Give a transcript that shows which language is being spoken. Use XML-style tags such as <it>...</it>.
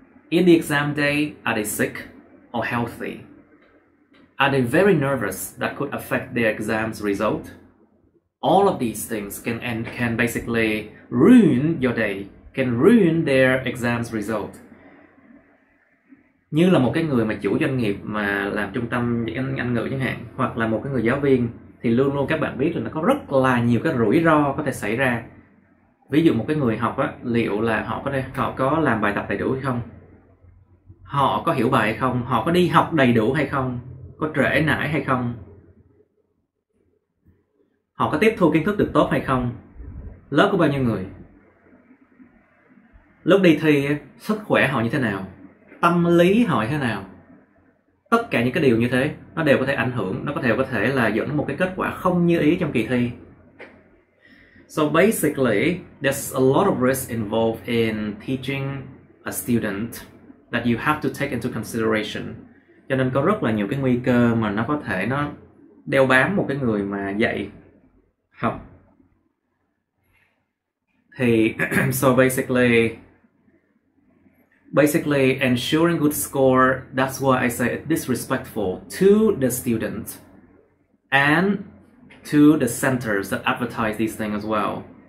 <en>In the exam day, are they sick or healthy? Are they very nervous that could affect their exam's result? All of these things can basically ruin your day, can ruin their exams result.</en> <vi>Như là một cái người mà chủ doanh nghiệp mà làm trung tâm Anh ngữ chẳng hạn, hoặc là một cái người giáo viên, thì luôn luôn các bạn biết là nó có rất là nhiều cái rủi ro có thể xảy ra. Ví dụ một cái người học á, liệu là họ có làm bài tập đầy đủ hay không, họ có hiểu bài hay không, họ có đi học đầy đủ hay không, có trễ nải hay không, họ có tiếp thu kiến thức được tốt hay không, lớp có bao nhiêu người, lúc đi thi sức khỏe họ như thế nào, tâm lý họ như thế nào. Tất cả những cái điều như thế nó đều có thể ảnh hưởng, nó có thể là dẫn đến một cái kết quả không như ý trong kỳ thi.</vi> <en>So basically, there's a lot of risk involved in teaching a student that you have to take into consideration.</en> <vi>Cho nên có rất là nhiều cái nguy cơ mà nó có thể nó đeo bám một cái người mà dạy học.</vi> <en>Thì so basically ensuring good score, that's why I say it's disrespectful to the student and to the centers that advertise these things as well.</en>